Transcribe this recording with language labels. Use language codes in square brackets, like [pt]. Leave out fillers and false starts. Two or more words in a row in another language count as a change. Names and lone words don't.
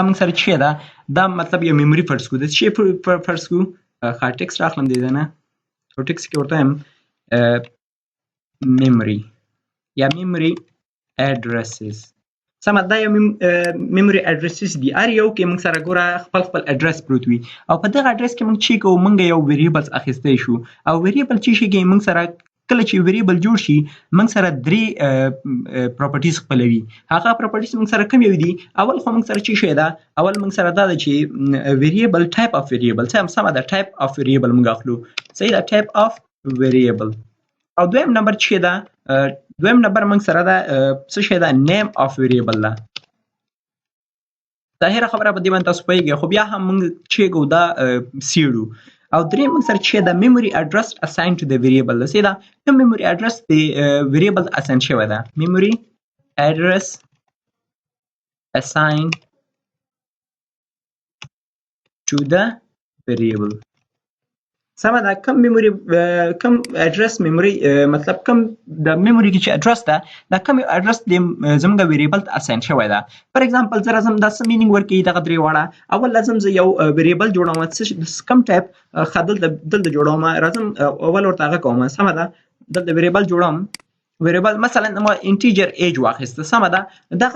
[ps] موږ سره څه ده دا مطلب یو میموري فرض کړو د څه فرض کړو ښه ټکس راخلم دې نه او ټکس کې ورته وایم memory یا [en] memory addresses [ps] سمه دا یو [en] memory addresses [ps] دي هر یو کې موږ سره ګوره خپل اډرس پروت وي او په دغه اډرس کې موږ چې کوو موږ یو ویریبلز اخیستی شو او ویریبل چې شي کې موږ سره کله چې ویریبل جوړ شي موږ سره درې پراپرټیز خپلوي هغه پراپرټیز موږ سره کوم یو دي اول خو موږ سره چې شي دا اول موږ سره دا چې ویریبل [en] type of variable [ps] سمه دا [en] type of variable [ps] موږ اخلو صحیح دا [en] type of variable [ps] او دویم نمبر چې دا دویم نمبر موږ سره دا څه شي دا [en] name of variable [ps] ده ظاهره خبره په دې باندې تاسو پوهیږئ خو بیا هم موږ چې کو دا سیړو او دریم موږ سره چې دا [en] memory address assigned to the variable [ps] ده دا کوم [en] memory address [ps] د variable assign شوی ده [en] memory address assigned to the variable [ps] سمه ده کوم میموري کوم اډرس میموري مطلب کوم د میموري کې چې اډرس ده دا کوم اډرس د زموږ ویریبل ته اساین شوی ده [en] for example [ps] زه راځم دا څه مینینګ ورکوي دغه درې واړه اول لازم زه یو ویریبل جوړوم کم ټایپ دلته جوړوم راځم اول ورته هغه کوم سمه ده دلته ویریبل جوړوم ویریبل مثلا ما [en] integer age [ps] واخیسته سمه ده دغه